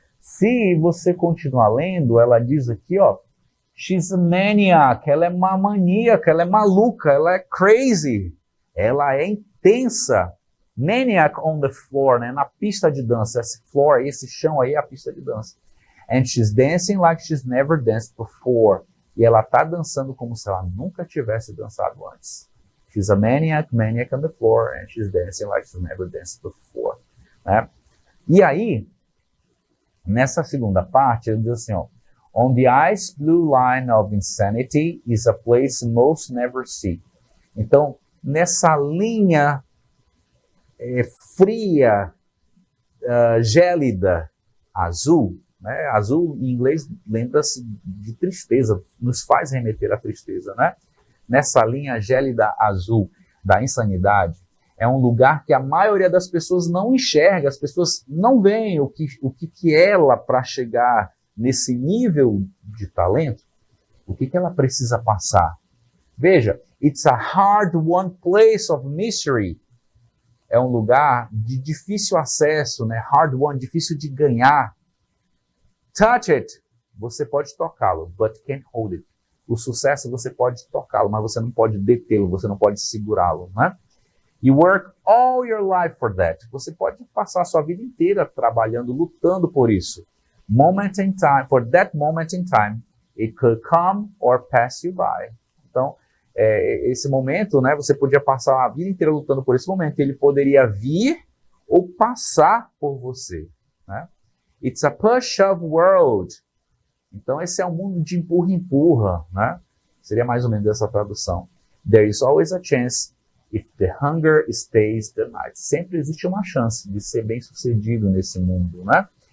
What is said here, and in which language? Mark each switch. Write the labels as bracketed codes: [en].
[pt] Se você continuar lendo, ela diz aqui, ó, [en] she's a maniac, [pt] ela é uma maníaca, ela é maluca, ela é crazy, ela é intensa. [en] Maniac on the floor, [pt] né, na pista de dança, esse floor, esse chão aí é a pista de dança. [en] And she's dancing like she's never danced before. [pt] E ela tá dançando como se ela nunca tivesse dançado antes. [en] She's a maniac on the floor, and she's dancing like she's never danced before. [pt] Né? E aí, nessa segunda parte, ele diz assim, ó, [en] on the ice blue line of insanity is a place most never see. [pt] Então, nessa linha fria, gélida, azul, né? Azul em inglês lembra-se de tristeza, nos faz remeter à tristeza, né? Nessa linha gélida azul da insanidade, é um lugar que a maioria das pessoas não enxerga, as pessoas não veem o que ela, para chegar nesse nível de talento, o que ela precisa passar. Veja, [en] it's a hard-won place of mystery. [pt] É um lugar de difícil acesso, né? [en] Hard-won, [pt] difícil de ganhar. [en] Touch it, [pt] você pode tocá-lo, [en] but can't hold it. [pt] O sucesso você pode tocá-lo, mas você não pode detê-lo, você não pode segurá-lo, né? [en] You work all your life for that. [pt] Você pode passar a sua vida inteira trabalhando, lutando por isso. [en] Moment in time, for that moment in time, it could come or pass you by. [pt] Então, esse momento, né, você podia passar a vida inteira lutando por esse momento, ele poderia vir ou passar por você, né? [en] It's a push-up world. [pt] Então, esse é um mundo de empurra-empurra, né? Seria mais ou menos essa tradução. [en] There is always a chance if the hunger stays the night. [pt] Sempre existe uma chance de ser bem-sucedido nesse mundo, né?